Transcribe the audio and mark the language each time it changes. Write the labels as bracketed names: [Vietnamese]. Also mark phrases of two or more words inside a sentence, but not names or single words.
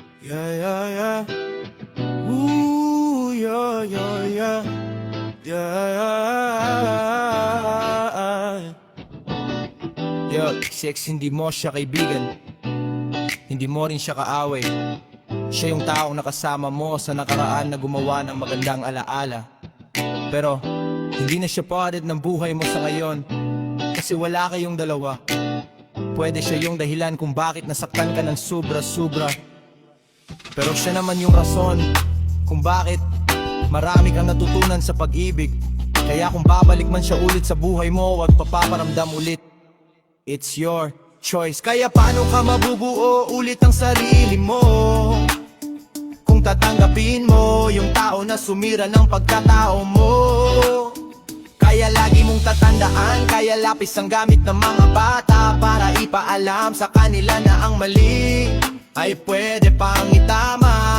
[English] Yeah, yeah, yeah. Ooh, yeah, yeah, yeah. Yeah. [Filipino] Yo, sex, hindi mo siya kaibigan, hindi mo rin siya kaaway. Siya yung taong nakasama mo sa nakaraan na gumawa ng magandang alaala. Pero hindi na siya part ng buhay mo sa ngayon, kasi wala kayong dalawa. Pwede siya yung dahilan kung bakit nasaktan ka ng sobra-sobra, pero siya naman yung rason kung bakit marami kang natutunan sa pag-ibig. Kaya kung babalik man siya ulit sa buhay mo, huwag paparamdam ulit. [English] It's your choice. [Filipino] Kaya paano ka mabubuo ulit ang sarili mo kung tatanggapin mo yung tao na sumira ng pagkatao mo? Kaya lagi mong tatandaan, kaya lapis ang gamit ng mga bata para ipaalam sa kanila na ang mali ay pwede pang itama.